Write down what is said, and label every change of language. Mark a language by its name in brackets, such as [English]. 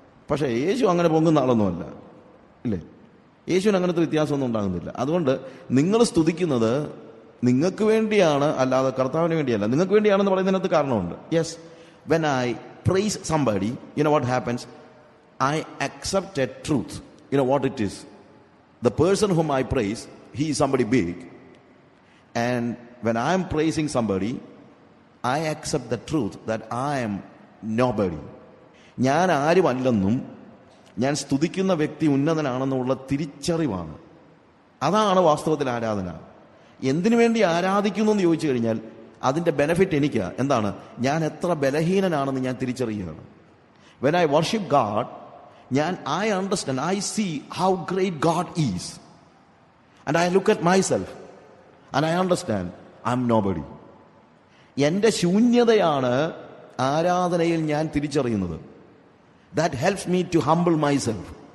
[Malayalam] പക്ഷേ യേശു അങ്ങനെ പൊങ്ങുന്ന ആളൊന്നുമല്ല, ഇല്ലേ? യേശുവിന് അങ്ങനത്തെ വ്യത്യാസമൊന്നും ഉണ്ടാകുന്നില്ല. അതുകൊണ്ട് നിങ്ങൾ സ്തുതിക്കുന്നത് നിങ്ങൾക്ക് വേണ്ടിയാണ്, അല്ലാതെ കർത്താവിന് വേണ്ടിയല്ല. നിങ്ങൾക്ക് വേണ്ടിയാണെന്ന് പറയുന്നതിനകത്ത് കാരണമുണ്ട്. [English] Yes, when I praise somebody, you know what happens? I accept a truth. You know what it is? The person whom I praise, he is somebody big. And when I am praising somebody, I accept the truth that I am nobody. [Malayalam] ഞാൻ ആരുമല്ലെന്നും ഞാൻ സ്തുതിക്കുന്ന വ്യക്തി ഉന്നതനാണെന്നുള്ള തിരിച്ചറിവാണ്. അതാണ് വാസ്തവത്തിൽ ആരാധന. എന്തിനു വേണ്ടി ആരാധിക്കുന്നു എന്ന് ചോദിച്ചു കഴിഞ്ഞാൽ അതിൻ്റെ ബെനഫിറ്റ് എനിക്ക് എന്താണ്? ഞാൻ എത്ര ബലഹീനനാണെന്ന് ഞാൻ തിരിച്ചറിയുകയാണ്. [English] When I worship God, I understand, I see how great God is. And I look at myself and I understand I'm nobody. [Malayalam] എൻ്റെ ശൂന്യതയാണ് ആരാധനയിൽ ഞാൻ തിരിച്ചറിയുന്നത്. [English] That helps me to humble myself.